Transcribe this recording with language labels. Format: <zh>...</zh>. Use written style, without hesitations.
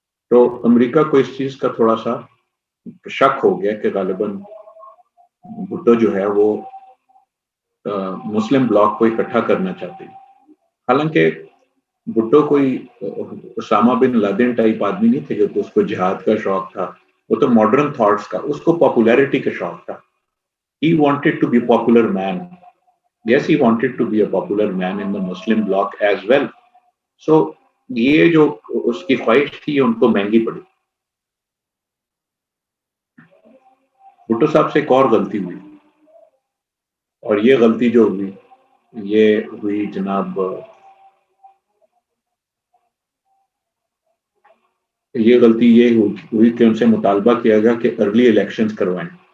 <ur>تو امریکہ کو اس چیز کا تھوڑا سا شک ہو گیا کہ غالباً بھٹو جو ہے وہ مسلم بلاک کو اکٹھا کرنا چاہتے ہیں. حالانکہ بھٹو کوئی اسامہ بن لادن ٹائپ آدمی نہیں تھے کہ اس کو جہاد کا شوق تھا. وہ تو ماڈرن تھاٹس کا، اس کو پاپولیرٹی کا شوق تھا.</ur> <en>He wanted to be a popular man. Yes, he wanted to be a popular man in the Muslim bloc as well.</en> <ur>So یہ جو اس کی خواہش تھی ان کو مہنگی پڑی. بھٹو صاحب سے ایک اور غلطی ہوئی، اور یہ غلطی جو ہوئی یہ ہوئی جناب، یہ غلطی یہ ہوئی کہ ان سے مطالبہ کیا گیا کہ ارلی الیکشنز کروائیں.</ur>